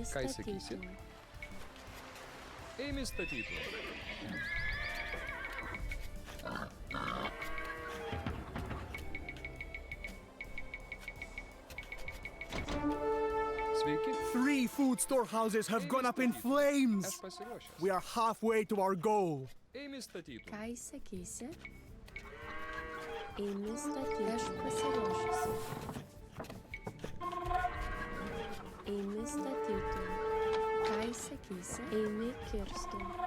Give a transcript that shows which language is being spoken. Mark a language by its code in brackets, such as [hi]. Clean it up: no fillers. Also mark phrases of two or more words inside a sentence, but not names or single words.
[lt] Ką jis sakysi? statyti. Eimi statyti. Sveiki. [en] 3 food storehouses have gone up in flames! [lt] Aš pasiruošęs. [en] We are halfway to our goal. [lt] Eimi statyti. Ką įsakysi? Eimi statyti. Aš pasiruošusi. Eimi statyti. Ką įsakysi? Eimi kirstų.